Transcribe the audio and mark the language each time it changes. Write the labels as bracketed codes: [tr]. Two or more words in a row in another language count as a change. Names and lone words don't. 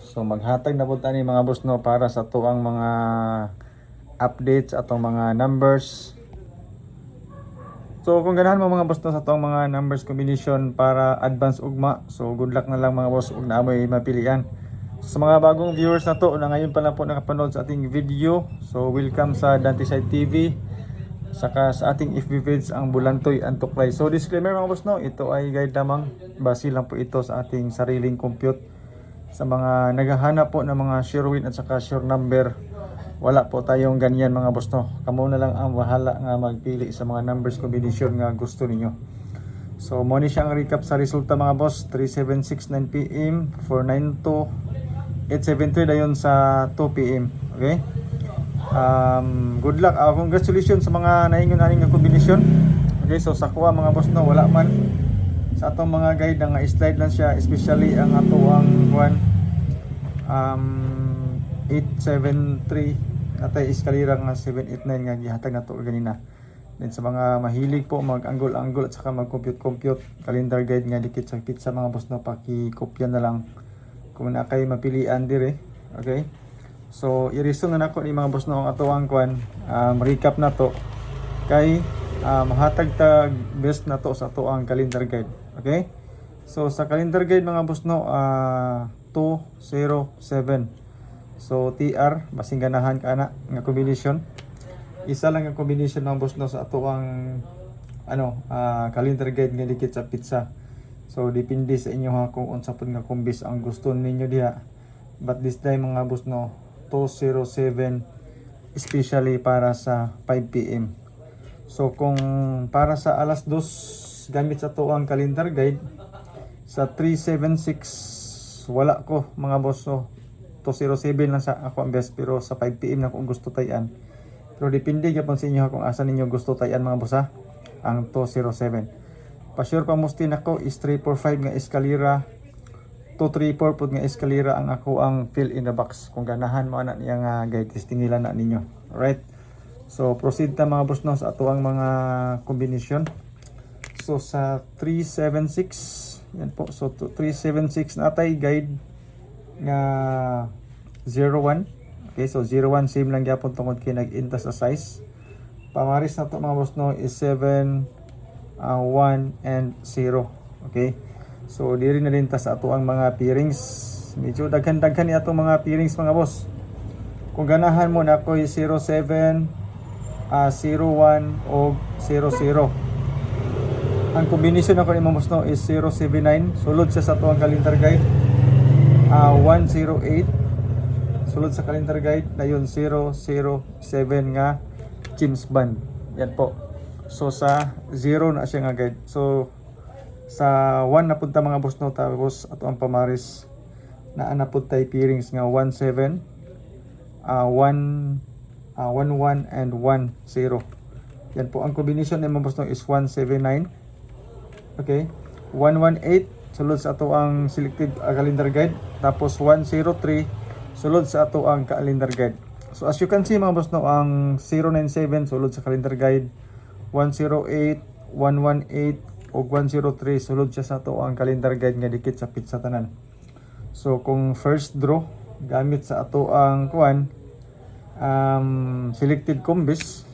[ceb] So, maghatag na po tani mga boss no para sa ato ang mga updates atong mga numbers. So, kung ganahan mo mga boss no sa atong mga numbers combination para advance ugma. So, [en] good luck [ceb] na lang mga boss ug naamoy mapilian. [tl] Sa mga bagong viewers na to na ngayon pa lang po nakapanood sa ating video, so welcome sa Dante Side TV, saka sa ating FB page ang Bulantoy Antuklay. So disclaimer [ceb] mga boss no, [tl] ito ay guide lamang, base lang po ito sa ating sariling compute. Sa mga naghahanap po ng mga [en] sure win [tl] at saka [en] sure number, [tl] wala po tayong ganyan [ceb] mga boss no. Kamo na lang ang bahala nga magpili sa mga numbers combination nga gusto ninyo. So mo ni siya ang recap sa resulta mga boss. 3769 PM, 492, 873 dayon sa 2 PM. Okay? [en] Good luck. [ceb] Congratulations sa mga naingon aning nga kombinasyon. Okay, so sa kuha mga boss no, wala man sa atong mga guide nga slide lang siya, especially ang ato ang 873 natay eskalera nga 789 nga gihatag nato ganina. Then sa mga mahilig po mag-angle-angle at saka mag-compute-compute, [en] calendar guide [ceb] nga dikit sa pizza mga boss no, paki-kopya na lang kung na kay mapilian dire. Okay, so i-resume na nako ni mga boss no ang atuang recap na to kay mahatag tag best na to sa atuang [en] calendar guide. [ceb] Okay, so sa [en] calendar guide [ceb] mga boss no, 207, so TR basing ganahan ka na nga combination, isa lang ang combination mga boss no sa atuang [en] calendar guide [ceb] nga dikit sa pizza. So depende sa inyo ha kung unsa pud nga kombis ang gusto ninyo diha. [en] But this time [ceb] mga boss no, 207 especially para sa 5 PM. So kung para sa alas 2 gamit sa tuang [en] calendar guide [ceb] sa 376 wala ko mga boss no. 207 lang sa ako ang best, pero sa 5 PM na kung gusto tayan. Pero depende gyapon sa inyo ha kung asa ninyo gusto tayan mga boss ha, ang 207. Pa-sure pa mustin ako is 345 nga eskalera, 234 pud nga eskalera ang ako ang [en] fill in the box. [ceb] Kung ganahan mo ana niya nga guide, testing nila na ninyo. Alright, so proceed ta mga boss no sa atuang mga combination. So sa 376 yan po, so 376 natay guide nga 01. Okay, so 01 same lang gyapon tungod kay nag-inta sa size. Pamaris na to mga boss no is 7, 1 and 0. Okay, so diri na din ta sa ato ang mga pairings. Medyo daghan-daghan ni atong mga pairings mga boss. Kung ganahan mo na ko 07, 01 o 00. Ang combination ako ni mga boss no is 079, sulod siya sa ato ang [en] calendar guide. [ceb] 108 sulod sa [en] calendar guide, [ceb] dayon 007 nga James Bond. [tl] Yan po. [ceb] So sa 0 na siya nga guide. So sa 1 na punta mga boss no, tapos ato ang pamaris na anapod tay pairings nga 17, 11 and 10. Yan po ang combination ni mga boss no is 179. Okay, 118 sulod sa ato ang [en] selected calendar guide, [ceb] tapos 103 sulod sa ato ang [en] calendar guide. So as you can see [ceb] mga boss no, ang 097 sulod sa [en] calendar guide, [ceb] 108, 118 o 103 sulod siya sa to ang [en] calendar guide [ceb] nga dikit sa pizza tanan. So kung [en] first draw [ceb] gamit sa ato ang [en] selected combis.